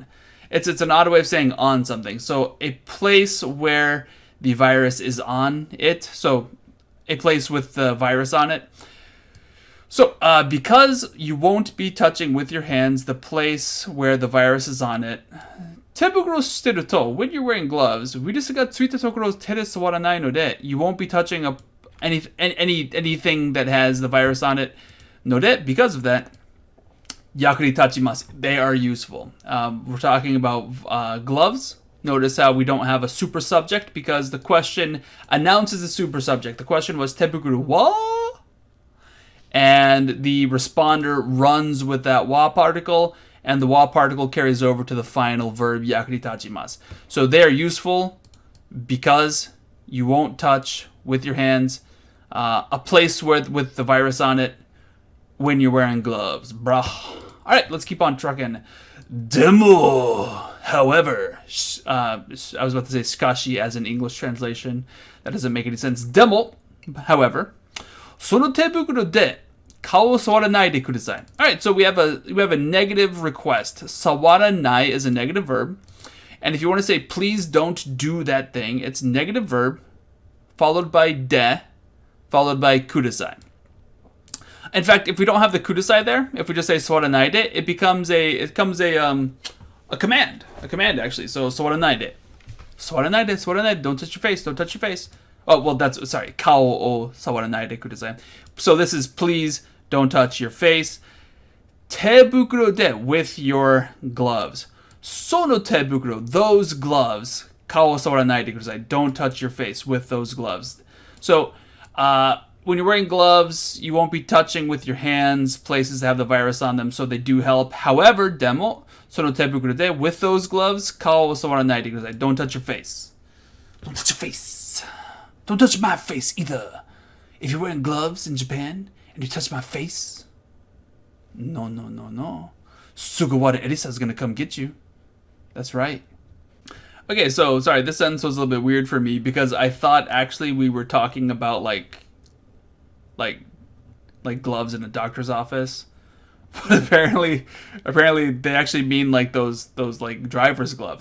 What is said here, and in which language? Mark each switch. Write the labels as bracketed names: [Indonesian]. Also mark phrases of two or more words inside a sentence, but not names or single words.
[English] It's an odd way of saying on something. So a place where the virus is on it. So a place with the virus on it. So, because you won't be touching with your hands the place where the virus is on it, [Japanese] 手袋してると, [English] when you're wearing gloves, [Japanese] ウイルスがついたところ手で触らないので, [English] you won't be touching anything that has the virus on it, [Japanese] ので, [English] because of that, [Japanese] 役に立ちます, [English] they are useful. We're talking about gloves. Notice how we don't have a super subject because the question announces a super subject. The question was [Japanese] 手袋は? [English] And and the responder runs with that wa particle, and the wa particle carries over to the final verb yakuritachimasu. So they are useful because you won't touch with your hands a place with the virus on it when you're wearing gloves. Bruh. All right, let's keep on trucking. Demo, however, I was about to say skashi as an English translation. That doesn't make any sense. Demo, however, [Japanese] その手袋で顔を触らないでください. [English] All right, so we have a negative request. 触らない is a negative verb. And if you want to say, please don't do that thing, it's negative verb, followed by de, followed by kudasai. In fact, if we don't have the kudasai there, if we just say [Japanese] 触らないで, [English] it becomes a command. A command, actually. So, [Japanese] 触らないで。触らないで、触らないで, [English] don't touch your face, don't touch your face. Oh, well, that's, sorry, [Japanese] 顔を触らないでください. [English] So this is, please don't touch your face. [Japanese] 手袋で, [English] with your gloves. [Japanese] その手袋, [English] those gloves. [Japanese] 顔を触らないでください, [English] don't touch your face with those gloves. So, when you're wearing gloves, you won't be touching with your hands places that have the virus on them, so they do help. [Japanese] However, でも、その手袋で, [English] with those gloves, [Japanese] 顔を触らないでください, [English] don't touch your face. Don't touch your face. Don't touch my face either. If you're wearing gloves in Japan and you touch my face, no. Sugawara Elisa is gonna come get you. That's right. Okay, so sorry, this sentence was a little bit weird for me because I thought actually we were talking about like gloves in a doctor's office, but apparently they actually mean like those like driver's gloves.